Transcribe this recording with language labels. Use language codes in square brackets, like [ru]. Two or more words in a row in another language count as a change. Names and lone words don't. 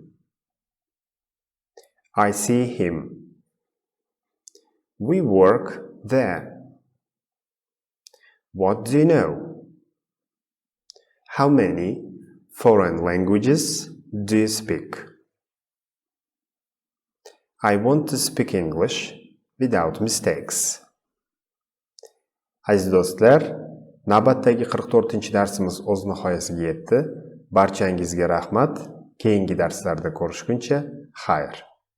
[en] I see him. We work there. What do you know? How many foreign languages do you speak? I want to speak English without mistakes. [uz] Aziz do'stlar, navbatdagi 44-darsimiz o'z nihoyasiga yetdi. Barchangizga rahmat. Keyingi darslarda ko'rishguncha xayr.